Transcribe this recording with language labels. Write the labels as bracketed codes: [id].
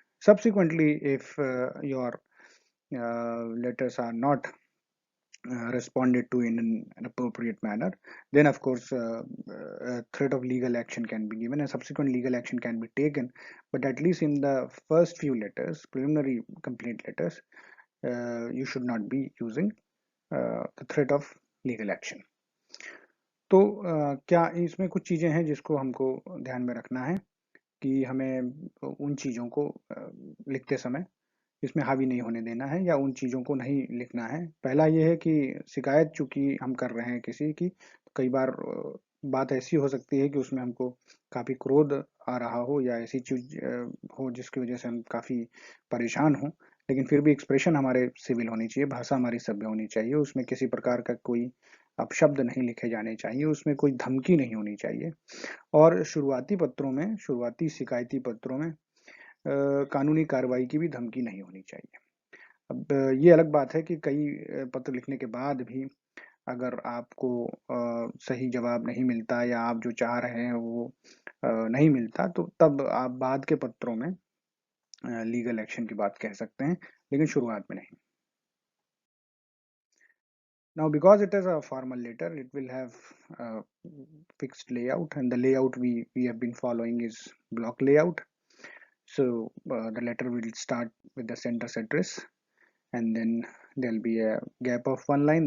[en] Subsequently, if your letters are not responded to in an appropriate manner, then of course a threat of legal action can be given and subsequent legal action can be taken. But at least in the first few letters, preliminary complaint letters, you should not be using the threat of legal action. [hi] तो क्या इसमें कुछ चीज़ें हैं जिसको हमको ध्यान में रखना है कि हमें उन चीज़ों को लिखते समय इसमें हावी नहीं होने देना है या उन चीज़ों को नहीं लिखना है। पहला ये है कि शिकायत चूँकि हम कर रहे हैं किसी की, तो कई बार बात ऐसी हो सकती है कि उसमें हमको काफ़ी क्रोध आ रहा हो या ऐसी चीज़ हो जिसकी वज़ह से हम काफ़ी परेशान हों, लेकिन फिर भी एक्सप्रेशन हमारे सिविल होनी चाहिए, भाषा हमारी सभ्य होनी चाहिए, उसमें किसी प्रकार का कोई अपशब्द नहीं लिखे जाने चाहिए, उसमें कोई धमकी नहीं होनी चाहिए। और शुरुआती पत्रों में, शुरुआती शिकायती पत्रों में कानूनी कार्रवाई की भी धमकी नहीं होनी चाहिए। अब ये अलग बात है कि कई पत्र लिखने के बाद भी अगर आपको सही जवाब नहीं मिलता या आप जो चाह रहे हैं वो नहीं मिलता, तो तब आप बाद के पत्रों में लीगल एक्शन की बात कह सकते हैं, लेकिन शुरुआत में नहीं। [en] Now, because it is a formal letter, it will have a fixed layout, and the layout we have been following is block layout. So the letter will start with the sender's address, and then there'll be a gap of one line.